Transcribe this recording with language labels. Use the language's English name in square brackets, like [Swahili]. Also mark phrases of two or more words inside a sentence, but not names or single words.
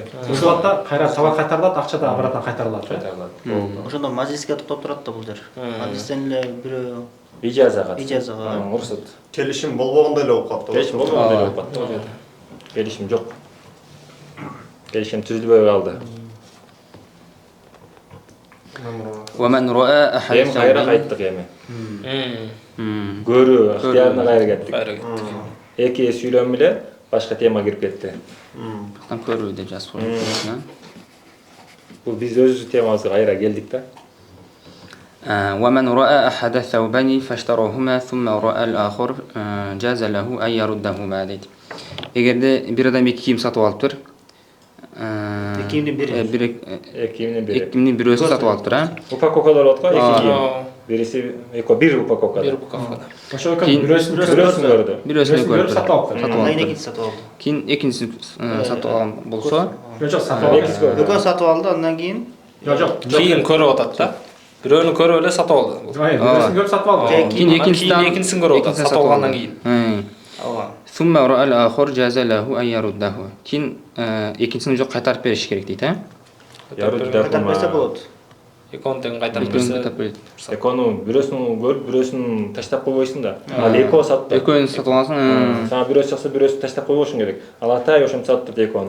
[Kyrgyz] Бузулат да, кайра товар кайтарылат, акча да обратно кайтарылат. Кайтарылат. Ошондо мажлиске токтоп турат да бул жер. Мажлистен эле бирөө Ижазага. Уруксат. Келишим болбогондой эле болуп калды. Келишим болбогондой болуп калды ол жерде. Келишим жок. Келишим түзүлбөй калды. [Arabic] ومن رأى أحد [Kyrgyz] Эми кайра кайттык эми. Көрүү ыктыярына кайра кеттик. Эки сүйлөм эле башка тема кирип кетти. Там көрүү деп жазып коюш. Бул биз өзүбүздүн темабызга кайра келдик да. [Arabic] ومن رأى أحد الثوبين فاشتراهما ثم رأى الآخر جاز له أن يردهما дейт. [Kyrgyz] Эгерде бир адам эки кийим сатып алыптыр. кийимдин бири. Экиинин бири. Экиинин бирөөсүн сатып алыптыр, Упаковкалар болот го, эки кийим. Бириси бир упаковка. Ошо бирөөсүн көрдү. Бирөөсүн көрдү. сатып алыптыр. Андан экинчи сатып алды. Кийин экинчисин сатып алган болсо, Жок, сатып алды. Экөө сатып алды, андан кийин Жок. Кийин көрүп атат да. Бирөөнү көрүп эле сатып алды. Бирөөсүн көрүп сатып алды. кийин экинчисин көрүп атат, сатып алгандан кийин. [Arabic] ثم رأى الآخر جاز له أن يرده. [Kyrgyz] Кийин экинчисин уже кайтарып бериш керек дейт, кайтарып берсе болот. Экөөнү тең кайтарып берсе. Экөөнү бирөөсүн көрүп, бирөөсүн таштап койбойсуң да. Ал экөө сатты. Экөөнү сатып алсаң, Сага бирөөсү чыкса, бирөөсүн таштап койбошуң керек. Ал атай ошентип сатты экөөнү.